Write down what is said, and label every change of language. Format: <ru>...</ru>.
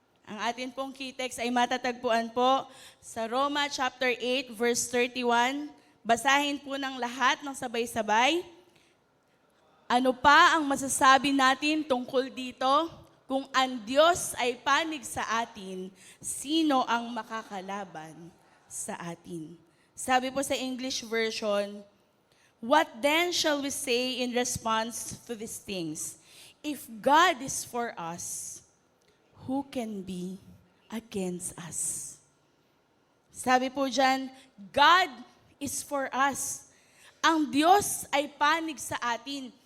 <tl>Ang atin pong key text ay matatagpuan po sa Roma chapter 8 verse 31. Basahin po ng lahat ng sabay-sabay. Ano pa ang masasabi natin tungkol dito? Kung ang Diyos ay panig sa atin, sino ang makakalaban sa atin? Sabi po sa</tl> <en>English version, what then shall we say in response to these things? If God is for us, who can be against us?</en> <tl>Sabi po dyan,</tl> <en>God is for us.</en> <tl>Ang Diyos ay panig sa atin.</tl>